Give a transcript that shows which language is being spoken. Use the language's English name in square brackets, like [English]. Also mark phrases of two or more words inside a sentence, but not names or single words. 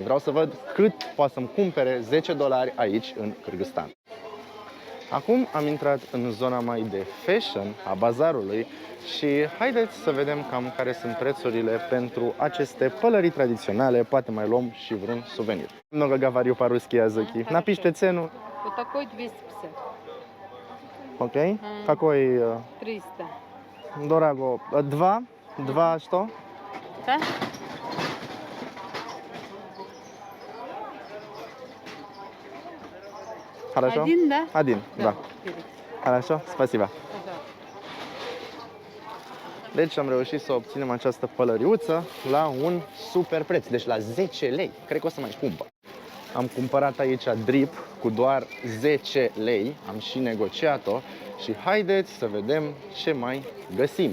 [Romanian] Vreau să văd cât poate să-mi cumpere $10 aici în Kârgâzstan. Acum am intrat în zona mai de fashion a bazarului și haideți să vedem cam care sunt prețurile pentru aceste pălării tradiționale, poate mai luăm și vreun suvenir. [Russian] Много говорю по-русски языки. Напишите цену. Вот такой 250. Окей? Какой? 300. Дорого. Два что? Да? Хорошо? Один, да? Один, да. Перец. Хорошо? Спасибо. Пожалуйста. [Romanian] Deci am reușit să obținem această pălăriuță la un super preț, deci la 10 lei. Cred că o să mai cumpăr. Am cumpărat aici drip cu doar 10 lei, am și negociat-o și haideți să vedem ce mai găsim.